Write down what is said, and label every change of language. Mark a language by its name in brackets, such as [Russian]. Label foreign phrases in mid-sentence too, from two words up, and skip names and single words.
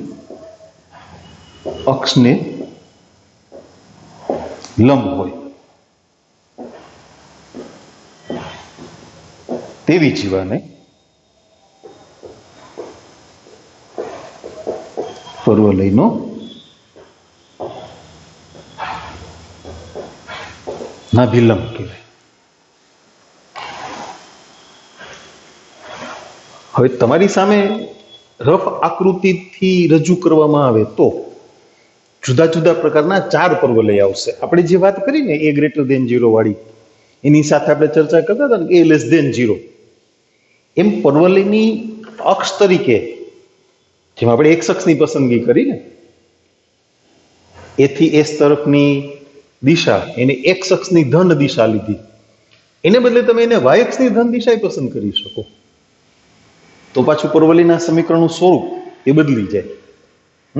[Gujarati] અક્ષને લંબ હોય તેવી જીવાને પરવલયનો નાભિલંબ કહેવાય. હવે તમારી સામે રફ આકૃતિથી રજૂ કરવામાં આવે તો જુદા જુદા પ્રકારના 4 પરવલય આવશે. આપણે જે વાત કરી ને [English] a greater than 0 [Gujarati] વાળી, એની સાથે આપણે ચર્ચા કરતા હતા ને [English] a less than 0, [Gujarati] એમ પરવલયની અક્ષ તરીકે જેમ આપણે એક્સ અક્ષની પસંદગી કરી ને, એથી એસ તરફની દિશા એને એક્સ અક્ષની ધન દિશા લીધી, એને બદલે તમે એને વાય અક્ષની ધન દિશા પસંદ કરી શકો, તો પાછું પરવલયના સમીકરણનું સ્વરૂપ એ બદલી જાય.